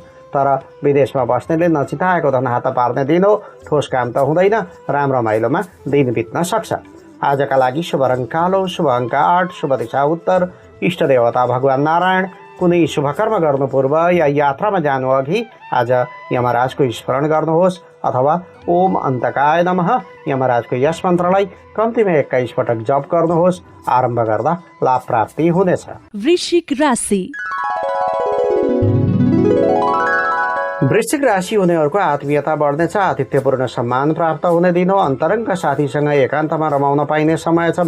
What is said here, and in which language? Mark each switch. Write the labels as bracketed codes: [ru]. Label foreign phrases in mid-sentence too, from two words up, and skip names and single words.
[ne] तर विदेशमा बस्नेले नचिताएको धन हात पार्ने दिन हो। ठोस काम त हुँदैन। राम्रो माइलोमा दिन बित्न सक्छ। आजका लागि शुभ रङ कालो, शुभ अङ्क 8, शुभ दिशा उत्तर, इष्ट देवता भगवान नारायण। कुनै शुभ कर्म गर्नु पूर्व या यात्रामा जानु अघि आज यमराजको स्मरण गर्नुहोस् अथवा [sa] ओम अन्तकाय नमः [ne] यमराजको यस मन्त्रलाई कम्तीमा 21 पटक जप गर्नुहोस्। आरम्भ गर्दा लाभ प्राप्ति हुनेछ। वृश्चिक राशि। वृश्चिक राशि हुनेहरूको आत्मीयता बढ्नेछ। आतिथ्यपूर्ण सम्मान प्राप्त हुने दिन हो। अन्तरङ्ग साथीसँग एकान्तमा रमाउन पाइने समय छ।